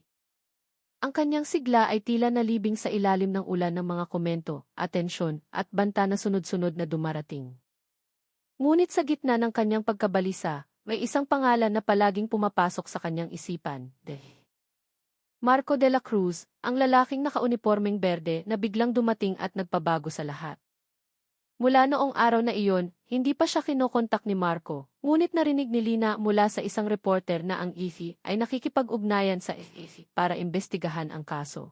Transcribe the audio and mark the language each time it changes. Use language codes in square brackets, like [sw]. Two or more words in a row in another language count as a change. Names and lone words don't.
[tl] Ang kanyang sigla ay tila nalibing sa ilalim ng ulan ng mga komento, atensyon, at banta na sunod-sunod na dumarating. Ngunit sa gitna ng kanyang pagkabalisa, may isang pangalan na palaging pumapasok sa kanyang isipan, Marco de la Cruz, ang lalaking nakaunipormeng berde na biglang dumating at nagpabago sa lahat. Mula noong araw na iyon, hindi pa siya kinokontak ni Marco, ngunit narinig ni Lina mula sa isang reporter na ang EFE ay nakikipag-ugnayan sa EFE para imbestigahan ang kaso.